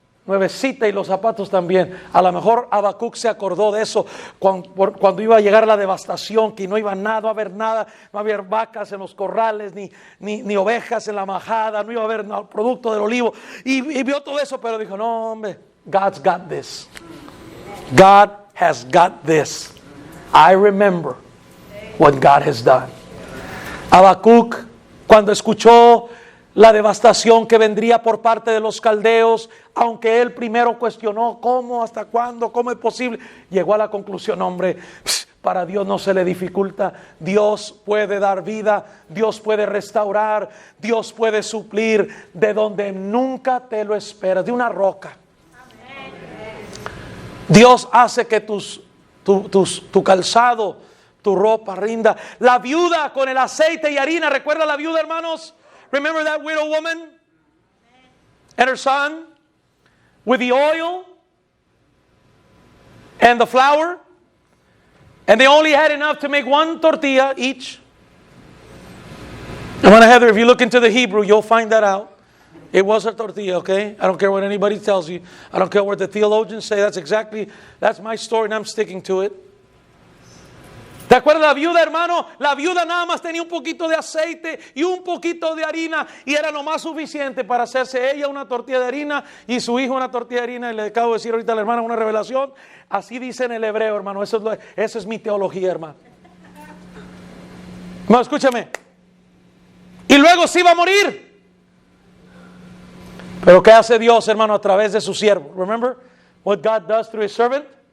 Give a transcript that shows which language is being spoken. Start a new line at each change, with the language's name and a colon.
Spanish: nuevecita y los zapatos también. A lo mejor Habacuc se acordó de eso cuando iba a llegar la devastación, que no iba nada, no iba a haber nada, no iba a haber vacas en los corrales, ni ovejas en la majada, no iba a haber producto del olivo. Y vio todo eso, pero dijo, no hombre,
English: God's got this. God has got this. I remember what God has done.
Spanish: Habacuc, cuando escuchó la devastación que vendría por parte de los caldeos, aunque él primero cuestionó cómo, hasta cuándo, cómo es posible, llegó a la conclusión, hombre, para Dios no se le dificulta. Dios puede dar vida, Dios puede restaurar, Dios puede suplir de donde nunca te lo esperas, de una roca. Dios hace que tu calzado, tu ropa rinda. La viuda con el aceite y harina, ¿recuerda la viuda, hermanos?
English: Remember that widow woman and her son with the oil and the flour, and they only had enough to make one tortilla each. And Heather, if you look into the Hebrew, you'll find that out. It was a tortilla, okay? I don't care what anybody tells you. I don't care what the theologians say. That's my story and I'm sticking to it.
Spanish: ¿Te acuerdas la viuda, hermano? La viuda nada más tenía un poquito de aceite y un poquito de harina y era lo más suficiente para hacerse ella una tortilla de harina y su hijo una tortilla de harina. Y le acabo de decir ahorita a la hermana una revelación. Así dice en el hebreo, hermano. Esa es mi teología, hermano. Hermano, escúchame. Y luego se iba a morir. Pero ¿qué hace Dios, hermano, a través de su siervo?
English: Remember what God does through his servant?